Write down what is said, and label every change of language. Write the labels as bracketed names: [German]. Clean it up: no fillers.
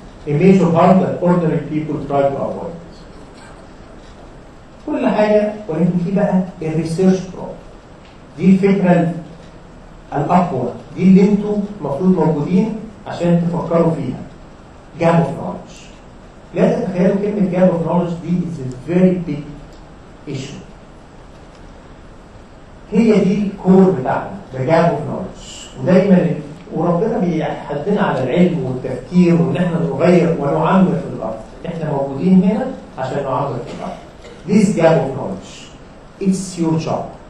[English] A major harm that ordinary people try to avoid. [Arabic] كل حاجة ولكن في بقى الريسيرش بروبلم. دي الفكرة الأقوى، دي اللي انتوا المفروض موجودين عشان تفكروا فيها. [English] Gap of knowledge. [Arabic] لا تتخيلوا كلمة gap of knowledge دي [English] is a very big issue. [Arabic] هي دي الكور بتاعنا، [English] the gap of knowledge. [Arabic] ودايما وربنا بيحدنا على العلم والتفكير وان احنا نغير ونعمر في الارض. احنا موجودين هنا عشان نعمر في الارض. [English] This gap of knowledge, it's your job.